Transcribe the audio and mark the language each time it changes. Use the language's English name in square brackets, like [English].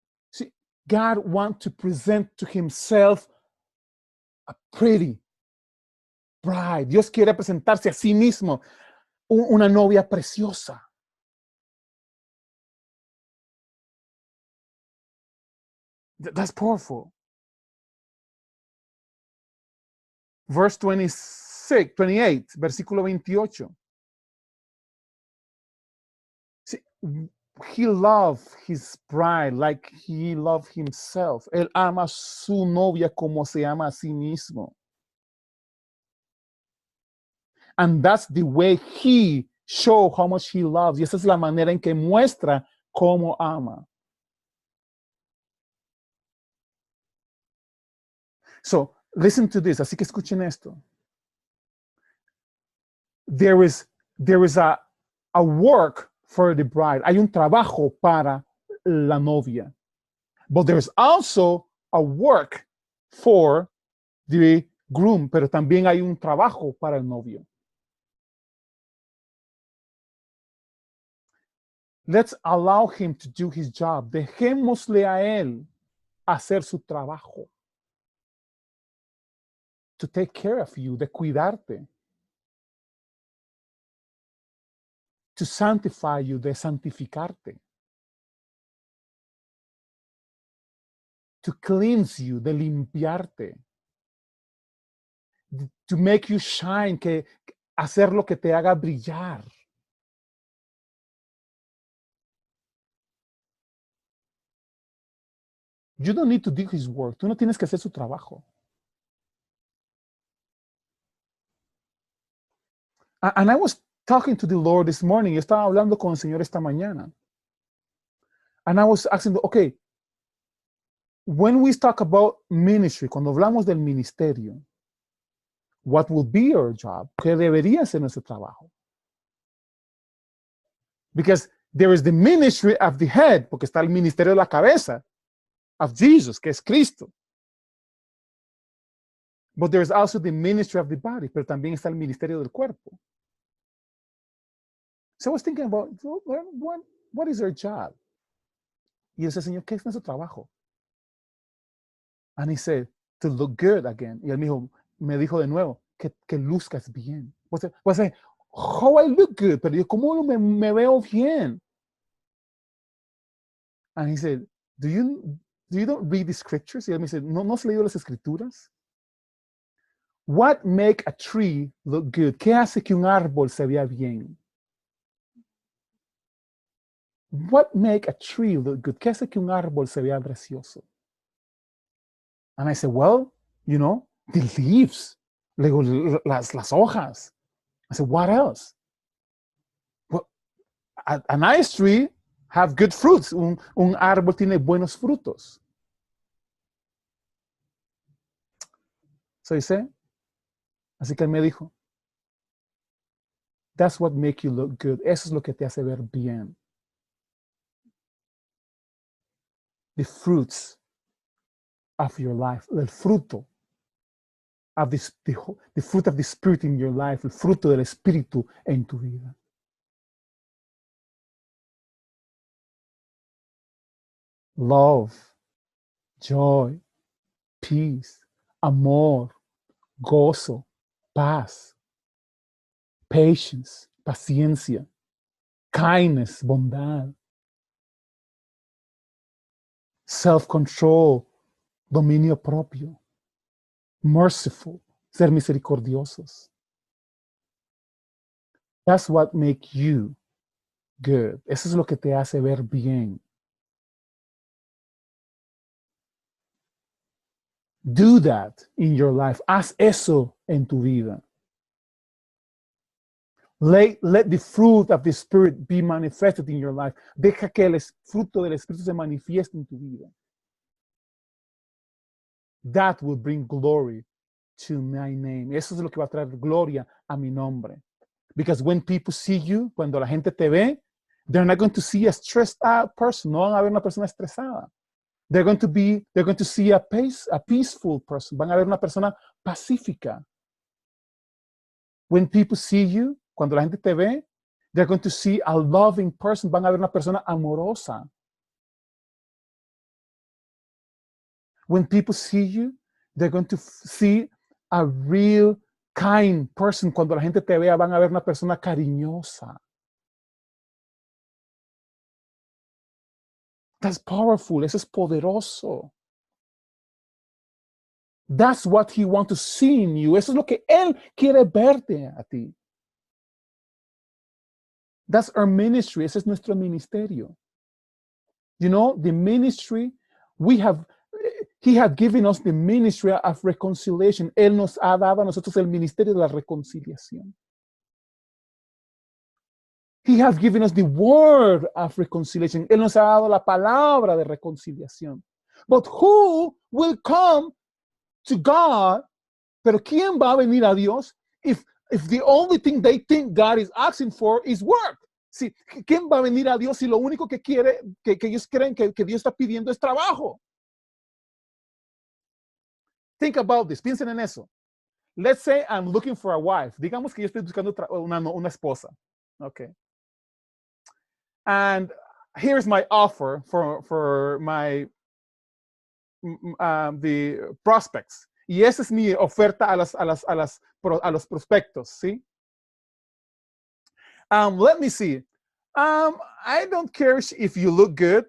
[English] See, God wants to present to himself a pretty bride. [Spanish] Dios quiere presentarse a sí mismo una novia preciosa. [English] That's powerful. Verse 28, [Spanish] versículo 28. [English] See, he loved his bride like he loved himself. [Spanish] Él ama a su novia como se ama a sí mismo. [English] And that's the way he shows how much he loves. [Spanish] Y esa es la manera en que muestra cómo ama. [English] So, listen to this. [Spanish] Así que escuchen esto. [English] There is a work for the bride. [Spanish] Hay un trabajo para la novia. [English] But there's also a work for the groom. [Spanish] Pero también hay un trabajo para el novio. [English] Let's allow him to do his job. [Spanish] Dejémosle a él hacer su trabajo. [English] To take care of you, [Spanish] de cuidarte. [English] To sanctify you, [Spanish] de santificarte. [English] To cleanse you, [Spanish] de limpiarte. [English] To make you shine, [Spanish] que hacer lo que te haga brillar. [English] You don't need to do his work. [Spanish] Tú no tienes que hacer su trabajo. [English] And I was talking to the Lord this morning. [Spanish] Yo estaba hablando con el Señor esta mañana. [English] And I was asking, okay, when we talk about ministry, [Spanish] cuando hablamos del ministerio, [English] what will be our job? [Spanish] ¿Qué debería ser nuestro trabajo? [English] Because there is the ministry of the head, [Spanish] porque está el ministerio de la cabeza, [English] of Jesus, [Spanish] que es Cristo. [English] But there is also the ministry of the body, [Spanish] pero también está el ministerio del cuerpo. [English] So I was thinking about, what is our job? [Spanish] Y yo decía, Señor, ¿qué es nuestro trabajo? [English] And he said, to look good again. [Spanish] Y él me dijo de nuevo, que luzcas bien. Pues [English] how I look good, [Spanish] pero yo, ¿cómo me veo bien? [English] And he said, do you don't read the scriptures? [Spanish] Y él me dice, ¿no has leído las escrituras? [English] What make a tree look good? [Spanish] ¿Qué hace que un árbol se vea bien? [English] What make a tree look good? [Spanish] ¿Qué hace que un árbol se vea precioso? [English] And I said, well, you know, the leaves. [Spanish] Luego las hojas. [English] I said, what else? Well, a nice tree have good fruits. [Spanish] Un árbol tiene buenos frutos. So dice, así que él me dijo, [English] that's what make you look good. [Spanish] Eso es lo que te hace ver bien. [English] The fruits of your life, [Spanish] el fruto [English] of the fruit of the Spirit in your life, [Spanish] el fruto del Espíritu en tu vida. [English] Love, joy, peace, [Spanish] amor, gozo, paz, [English] patience, [Spanish] paciencia, [English] kindness, [Spanish] bondad, [English] self-control, [Spanish] dominio propio, [English] merciful, [Spanish] ser misericordiosos. [English] That's what makes you good. [Spanish] Eso es lo que te hace ver bien. [English] Do that in your life. [Spanish] Haz eso en tu vida. [English] Let the fruit of the Spirit be manifested in your life. [Spanish] Deja que el fruto del Espíritu se manifieste en tu vida. [English] That will bring glory to my name. [Spanish] Eso es lo que va a traer gloria a mi nombre. [English] Because when people see you, [Spanish] cuando la gente te ve, [English] they're not going to see a stressed out person. [Spanish] No van a ver una persona estresada. [English] They're going to see a peaceful person. [Spanish] Van a ver una persona pacífica. [English] When people see you, [Spanish] cuando la gente te ve, [English] they're going to see a loving person. [Spanish] Van a ver una persona amorosa. [English] When people see you, they're going to see a real kind person. [Spanish] Cuando la gente te vea, van a ver una persona cariñosa. [English] That's powerful. [Spanish] Eso es poderoso. [English] That's what he wants to see in you. [Spanish] Eso es lo que él quiere verte a ti. [English] That's our ministry. [Spanish] Ese es nuestro ministerio. [English] You know, the ministry, he has given us the ministry of reconciliation. [Spanish] Él nos ha dado a nosotros el ministerio de la reconciliación. [English] He has given us the word of reconciliation. [Spanish] Él nos ha dado la palabra de reconciliación. [English] But who will come to God? [Spanish] Pero ¿quién va a venir a Dios [English] if the only thing they think God is asking for is work? [Spanish] Sí, ¿quién va a venir a Dios si lo único que quiere, que ellos creen que Dios está pidiendo es trabajo? [English] Think about this. Piensen en eso. Let's say I'm looking for a wife. [Spanish] Digamos que yo estoy buscando una esposa. [English] Okay. And here's my offer for my the prospects. [Spanish] Y esa es mi oferta a los prospectos, ¿sí? [English] Let me see. I don't care if you look good.